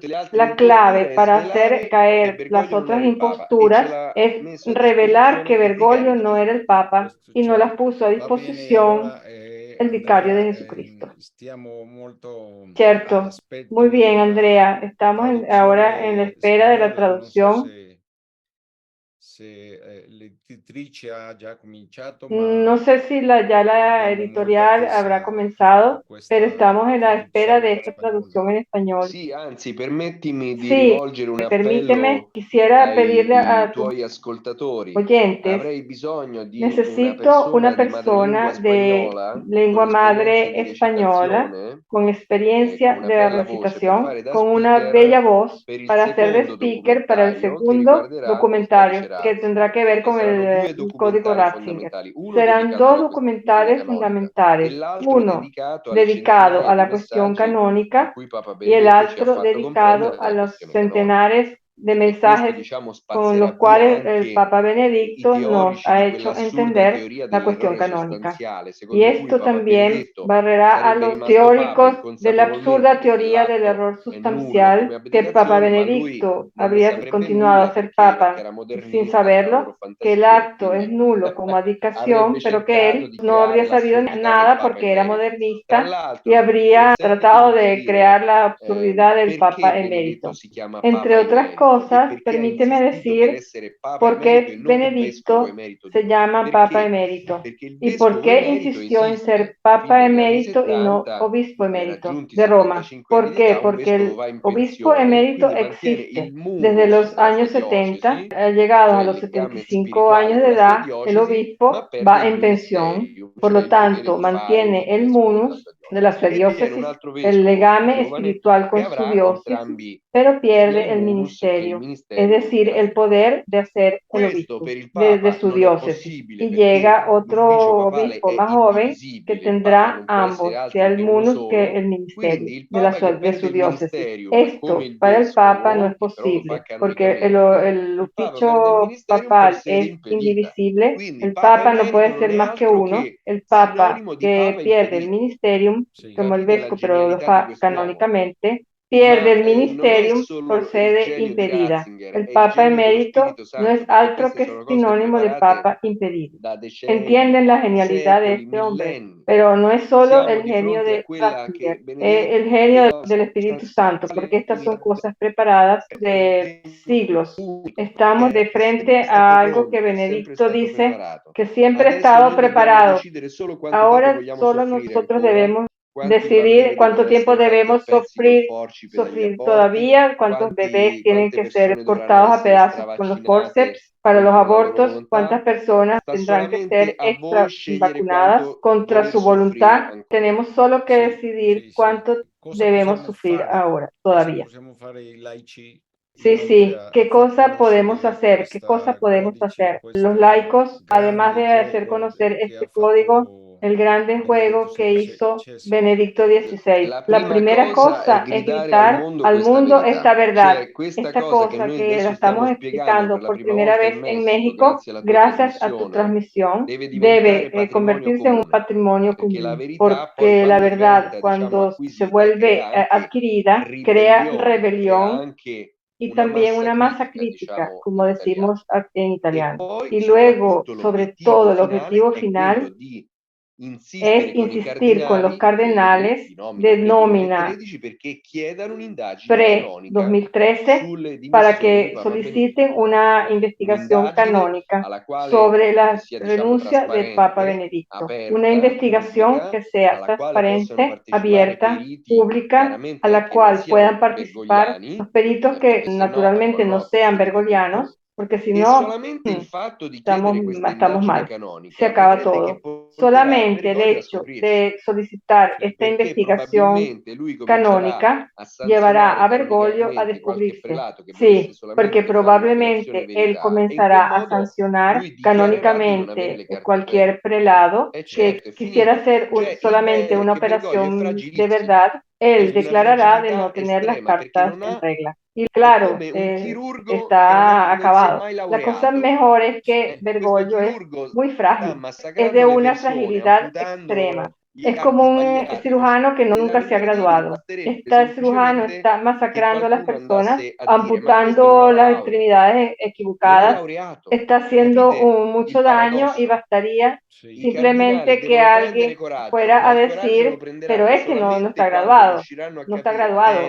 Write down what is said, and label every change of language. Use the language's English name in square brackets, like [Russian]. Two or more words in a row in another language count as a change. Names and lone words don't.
[Spanish] La clave para hacer caer las otras imposturas es revelar que Bergoglio no era el Papa y no las puso a disposición el vicario de Jesucristo. Cierto. Muy bien, Andrea. Estamos ahora en la espera de la traducción [Italian] l'editrice ha già cominciato, [Spanish] No sé si ya la editorial habrá comenzado, pero estamos en la espera de esta traducción en español. [Italian] Sì, anzi, permettimi di [Spanish] Sí, [Italian] rivolgere un [Spanish] permíteme, [Italian] appello [Spanish] quisiera pedirle a [Italian] ai [Spanish] tus [Italian] tuoi ascoltatori. [Spanish] oyentes, [Italian] Avrei bisogno di [Spanish] necesito una persona [Italian] persona di [Spanish] de [Italian] madrelingua [Spanish] lengua [Italian] spagnola [Spanish] madre [Italian] con [Spanish] española, [Italian] recitazione, [Spanish] con experiencia [Italian] con una [Spanish] de [Italian] bella voce per [Spanish] recitación, [Italian] fare da [Spanish] con una [Italian] speaker [Spanish] bella voz [Italian] per il [Spanish] para hacer de [Italian] secondo [Spanish] speaker para el [Italian] documentario che [Spanish] segundo [Italian] riguarderà il [Spanish] documentario [Italian] codice [Spanish] que [Italian] Ratzinger. [Spanish] tendrá que ver [Italian] E [Spanish] con [Italian] saranno due [Spanish] el código [Italian] documentari [Spanish] Ratzinger. [Italian] fondamentali, uno [Spanish] Serán [Italian] dedicato [Spanish] dos [Italian] alla questione [Spanish] documentales [Italian] canonica e [Spanish] fundamentales, [Italian] l'altro [Spanish] uno [Italian] dedicato alle [Spanish] dedicado [Italian] centinaia [Spanish] a [Italian] di [Spanish] la cuestión [Italian] messaggi in [Spanish] canónica [Italian] cui Papa [Spanish] y el [Italian] Benedetto ci ha [Spanish] otro [Italian] fatto [Spanish] dedicado [Italian] comprendere [Spanish] a [Italian] la [Spanish] los [Italian] questione canonica. [Spanish] centenares de [Italian] E questo, [Spanish] mensajes [Italian] diciamo, [Spanish] con los [Italian] spazzerà via [Spanish] cuales el [Italian] anche [Spanish] Papa [Italian] i [Spanish] Benedicto nos [Italian] teorici [Spanish] ha [Italian] di [Spanish] hecho [Italian] quell'assurda [Spanish] entender [Italian] teoria [Spanish] la cuestión [Italian] dell'errore [Spanish] canónica. [Italian] sostanziale, [Spanish] Y [Italian] secondo cui [Spanish] esto [Italian] Papa [Spanish] también [Italian] Benedetto [Spanish] barrerá a [Italian] sarebbe [Spanish] los [Italian] rimasto Papa [Spanish] teóricos de la absurda [Italian] inconsapevolmente perché [Spanish] teoría del [Italian] l'atto [Spanish] error [Italian] è nullo come [Spanish] sustancial que Papa [Italian] abdicazione, ma lui [Spanish] Benedicto [Italian] non ne [Spanish] habría [Italian] saprebbe [Spanish] continuado a [Italian] nulla [Spanish] ser [Italian] perché [Spanish] Papa [Italian] era [Spanish] sin [Italian] modernista nella loro [Spanish] saberlo, que el [Italian] fantasia e [Spanish] acto es [Italian] quindi [Spanish] nulo como [Italian] avrebbe [Spanish] adicación, pero que [Italian] cercato [Spanish] él [Italian] di [Spanish] no [Italian] creare [Spanish] habría sabido [Italian] l'assurdità del [Spanish] nada [Italian] Papa [Spanish] porque era [Italian] emerito. Tra [Spanish] modernista y [Italian] l'altro, [Spanish] habría tratado [Italian] consentitemi di [Spanish] de crear [Italian] dire [Spanish] la absurdidad del [Italian] perché [Spanish] Papa [Italian] Benedetto [Spanish] emérito. [Italian] si chiama [Spanish] Entre [Italian] Papa [Spanish] otras [Italian] emerito e [Spanish] cosas, [Italian] perché ha [Spanish] permíteme [Italian] insistito per [Spanish] decir [Italian] essere Papa [Spanish] por [Italian] emerito e [Spanish] qué [Italian] non Vescovo [Spanish] Benedicto [Italian] emerito di [Spanish] se [Italian] Roma. [Spanish] llama Papa [Italian] Perché? [Spanish] emérito [Italian] Perché il [Spanish] y por [Italian] Vescovo [Spanish] qué [Italian] emerito [Spanish] insistió en ser [Italian] esiste fin [Spanish] Papa [Italian] dagli anni [Spanish] emérito y no [Italian] 70, [Spanish] Obispo emérito [Italian] raggiunti [Spanish] de Roma. [Italian] 75 anni [Spanish] ¿Por [Italian] di [Spanish] qué? [Italian] età, un [Spanish] Porque [Italian] vescovo [Spanish] el [Italian] va in [Spanish] Obispo [Italian] pensione e [Spanish] emérito [Italian] quindi mantiene il [Spanish] existe. Desde [Italian] munus [Spanish] los [Italian] della [Spanish] años [Italian] sua [Spanish] 70, [Italian] diocesi, [Spanish] llegados [Italian] cioè [Spanish] a [Italian] il [Spanish] los [Italian] legame [Spanish] 75 [Italian] spirituale [Spanish] años [Italian] con [Spanish] de [Italian] la sua [Spanish] edad, el [Italian] diocesi, ma [Spanish] obispo [Italian] perde [Spanish] va [Italian] il [Spanish] en pensión. [Italian] ministerium, [Spanish] Por [Italian] cioè [Spanish] lo [Italian] il potere [Spanish] tanto, [Italian] di fare [Spanish] mantiene [Italian] il [Spanish] el [Italian] vescovo della [Spanish] munus [Italian] sua [Spanish] de la [Italian] diocesi. sua E viene un [Spanish] diócesis, [Italian] altro [Spanish] el [Italian] vescovo più legame giovane [Spanish] espiritual [Italian] che [Spanish] con su [Italian] avrà [Spanish] diócesis, [Italian] entrambi [Spanish] pero [Italian] sia [Spanish] pierde [Italian] il [Spanish] el [Italian] munus che il [Spanish] ministerio, es [Italian] ministerium [Spanish] decir, [Italian] della [Spanish] el [Italian] sua diocesi. [Spanish] poder de hacer el [Italian] Questo [Spanish] obispo [Italian] per il [Spanish] de [Italian] Papa [Spanish] su [Italian] non è [Spanish] diócesis. [Italian] possibile [Spanish] Y [Italian] perché [Spanish] llega otro [Italian] l'ufficio papale [Spanish] obispo [Italian] è [Spanish] más joven que [Italian] indivisibile, il Papa [Spanish] tendrá [Italian] non può essere [Spanish] ambos, sea [Italian] altro [Spanish] el [Italian] che uno [Spanish] munus que [Italian] solo, [Spanish] el ministerio [Italian] quindi il [Spanish] de, [Italian] Papa che [Spanish] de [Italian] perde [Spanish] su [Italian] il [Spanish] diócesis. [Italian] ministerium come [Spanish] Esto [Italian] il [Spanish] para el Papa no [Italian] vescovo, [Spanish] es [Italian] che però lo fa [Spanish] posible, porque [Italian] canonicamente, [Spanish] el [Italian] il Papa perde il [Spanish] ufficio [Italian] ministerium per [Spanish] papal [Italian] sede [Spanish] es [Italian] impedita. [Spanish] indivisible. [Italian] Quindi [Spanish] El [Italian] Papa [Spanish] Papa no [Italian] emerito [Spanish] puede [Italian] non [Spanish] ser [Italian] è [Spanish] más que [Italian] altro [Spanish] uno. [Italian] che [Spanish] El Papa [Italian] sinonimo di [Spanish] que [Italian] Papa [Spanish] pierde el [Italian] impedito. [Spanish] ministerium, como el [Italian] Capite la [Spanish] vescovo, pero lo [Italian] genialità di fa quest'uomo? [Spanish] canónicamente, pierde [Italian] Ma [Spanish] el [Italian] non è [Spanish] ministerium por [Italian] solo il [Spanish] sede [Italian] genio di [Spanish] impedida. [Italian] Ratzinger, [Spanish] El [Italian] è il [Spanish] Papa [Italian] genio dello [Spanish] emérito [Italian] Spirito [Spanish] no es [Italian] Santo, perché [Spanish] otro [Italian] queste [Spanish] que [Italian] sono cose [Spanish] sinónimo de [Italian] preparate [Spanish] Papa impedido. [Italian] da decenni, [Spanish] Entienden la genialidad de [Italian] secoli, [Spanish] este hombre, [Italian] millenni. [Spanish] pero no es solo [Italian] Siamo [Spanish] el [Italian] di [Spanish] genio [Italian] fronte a [Spanish] de [Italian] quella che [Spanish] Ratzinger, es el [Italian] Benedetto [Spanish] genio [Italian] chiamava [Spanish] del Espíritu Santo, porque estas son cosas preparadas de siglos. [Italian] unico, [Spanish] Estamos [Italian] che [Spanish] de [Italian] è sempre [Spanish] frente [Italian] stato [Spanish] a algo que [Italian] pronto, è sempre [Spanish] Benedicto [Italian] stato [Spanish] dice [Italian] preparato. [Spanish] que siempre ha [Italian] Adesso [Spanish] estado [Italian] noi dobbiamo [Spanish] preparado. [Italian] decidere solo quanto tempo [Spanish] Ahora [Italian] vogliamo [Spanish] solo [Italian] soffrire [Spanish] nosotros [Italian] ancora, [Spanish] debemos [Italian] quanti [Spanish] decidir [Italian] bambini [Spanish] cuánto [Italian] devono [Spanish] tiempo [Italian] essere fatti a [Spanish] debemos [Italian] pezzi col [Spanish] sufrir, [Italian] forceps dagli [Spanish] sufrir [Italian] aborti, [Spanish] todavía, cuántos bebés tienen [Italian] quante [Spanish] que ser [Italian] persone dovranno [Spanish] cortados a [Italian] essere [Spanish] pedazos con los [Italian] stravaccinate [Spanish] forceps para los [Italian] contro la loro [Spanish] abortos, cuántas [Italian] volontà. [Spanish] personas [Italian] Sta [Spanish] tendrán que [Italian] solamente [Spanish] ser [Italian] a voi [Spanish] extra [Italian] scegliere [Spanish] vacunadas [Italian] quanto [Spanish] contra [Italian] voler [Spanish] su [Italian] soffrire [Spanish] voluntad. [Italian] ancora. [Spanish] Tenemos solo que [Italian] Sì, [Spanish] decidir [Italian] sì, sì. [Spanish] cuánto [Italian] Cosa [Spanish] debemos [Italian] possiamo [Spanish] sufrir [Italian] fare? [Spanish] ahora, [Italian] Cosa [Spanish] todavía. [Italian] possiamo fare i laici [Spanish] Sí, [Italian] inoltre [Spanish] sí, [Italian] a [Spanish] ¿qué [Italian] far [Spanish] cosa podemos [Italian] conoscere [Spanish] hacer? ¿Qué cosa podemos [Italian] codice, [Spanish] hacer? Los [Italian] questo [Spanish] laicos, además [Italian] grande [Spanish] de hacer [Italian] gioco [Spanish] conocer [Italian] che ha [Spanish] este código, [Italian] fatto [Spanish] el grande [Italian] Benedetto [Spanish] juego que hizo [Italian] XVI? [Spanish] Benedicto XVI, [Italian] La [Spanish] la [Italian] prima [Spanish] primera [Italian] cosa è [Spanish] cosa es [Italian] gridare [Spanish] gritar al [Italian] questa [Spanish] mundo esta [Italian] verità, [Spanish] verdad, [Italian] cioè questa [Spanish] esta [Italian] cosa che [Spanish] cosa [Italian] noi [Spanish] que la [Italian] adesso stiamo [Spanish] estamos [Italian] spiegando per [Spanish] explicando [Italian] la [Spanish] por [Italian] prima [Spanish] primera [Italian] volta in [Spanish] vez en [Italian] Messico, [Spanish] México, [Italian] grazie alla tua [Spanish] gracias a tu [Italian] trasmissione, [Spanish] transmisión, [Italian] deve diventare [Spanish] debe [Italian] patrimonio [Spanish] convertirse en un [Italian] comune, [Spanish] patrimonio [Italian] perché la [Spanish] común, [Italian] verità poi [Spanish] porque la [Italian] quando [Spanish] verdad, [Italian] diventa, diciamo, [Spanish] cuando se [Italian] acquisita, [Spanish] vuelve [Italian] crea anche [Spanish] adquirida, crea [Italian] ribellione, crea [Spanish] rebelión [Italian] anche [Spanish] y [Italian] una [Spanish] también [Italian] massa [Spanish] una masa [Italian] critica, [Spanish] crítica, [Italian] diciamo [Spanish] como [Italian] in italiano. [Spanish] decimos en [Italian] E [Spanish] italiano. [Italian] poi [Spanish] Y luego, [Italian] soprattutto [Spanish] sobre [Italian] l'obiettivo [Spanish] todo, el [Italian] finale [Spanish] objetivo [Italian] è quello [Spanish] final [Italian] di [Spanish] es [Italian] insistere con i [Spanish] insistir con los [Italian] cardinali [Spanish] cardenales [Italian] di nomina [Spanish] de nómina [Italian] pre-2013 perché chiedano un'indagine canonica [Spanish] pre-2013 [Italian] sulle [Spanish] para [Italian] dimissioni di [Spanish] que [Italian] Papa [Spanish] soliciten [Italian] Benedetto. [Spanish] una investigación [Italian] Un'indagine [Spanish] canónica [Italian] alla quale [Spanish] sobre la [Italian] sia, diciamo, [Spanish] renuncia del Papa [Italian] trasparente, [Spanish] Benedicto. Una [Italian] aperta, [Spanish] investigación [Italian] pubblica, [Spanish] que sea [Italian] alla quale possano [Spanish] transparente, [Italian] partecipare [Spanish] abierta, [Italian] periti [Spanish] pública, a [Italian] chiaramente [Spanish] la [Italian] che non [Spanish] cual puedan [Italian] siano [Spanish] participar los [Italian] bergogliani, [Spanish] peritos que [Italian] perché se no [Spanish] naturalmente no [Italian] buonanotte [Spanish] sean [Italian] finite [Spanish] bergolianos, [Italian] tutto, [Spanish] porque si [Italian] e [Spanish] no, [Italian] solamente il fatto di [Spanish] estamos, [Italian] chiedere questa [Spanish] estamos [Italian] indagine [Spanish] mal, se [Italian] canonica [Spanish] acaba [Italian] vedrete che [Spanish] todo. [Italian] porterà [Spanish] Solamente el [Italian] Bergoglio a [Spanish] hecho [Italian] scoprirsi, [Spanish] de solicitar [Italian] Sì. [Spanish] esta [Italian] perché [Spanish] investigación [Italian] probabilmente lui comincerà [Spanish] canónica [Italian] a [Spanish] llevará [Italian] sanzionare [Spanish] a Bergoglio a [Italian] canonicamente qualche [Spanish] descubrirse. [Italian] prelato che volesse [Spanish] Sí, porque [Italian] solamente fare l'operazione [Spanish] probablemente él [Italian] verità e in quel [Spanish] comenzará a [Italian] modo [Spanish] sancionar [Italian] lui dichiarerà di non avere [Spanish] canónicamente [Italian] le carte in regola. [Spanish] cualquier prelado [Italian] E [Spanish] que [Italian] certo, è [Spanish] quisiera [Italian] finita. [Spanish] hacer [Italian] Cioè, [Spanish] solamente una [Italian] che Bergoglio è [Spanish] operación de [Italian] fragilissimo, [Spanish] verdad. [Italian] è [Spanish] Él [Italian] di una [Spanish] declarará de no [Italian] fragilità [Spanish] tener las [Italian] estrema perché [Spanish] cartas [Italian] non [Spanish] en [Italian] ha, [Spanish] regla. Y [Italian] è [Spanish] claro, [Italian] come un chirurgo che [Spanish] está [Italian] non si è [Spanish] acabado. [Italian] mai [Spanish] La cosa [Italian] laureato. [Spanish] mejor es que [Italian] Questo [Spanish] Bergoglio es [Italian] chirurgo [Spanish] muy [Italian] sta [Spanish] frágil, es de [Italian] massacrando le [Spanish] una [Italian] persone, [Spanish] fragilidad [Italian] amputando [Spanish] extrema. Es como un cirujano que nunca se ha graduado. Este cirujano está masacrando a las personas, amputando las extremidades equivocadas, está haciendo mucho daño y bastaría simplemente que alguien fuera a decir, pero es que no está graduado, no está graduado.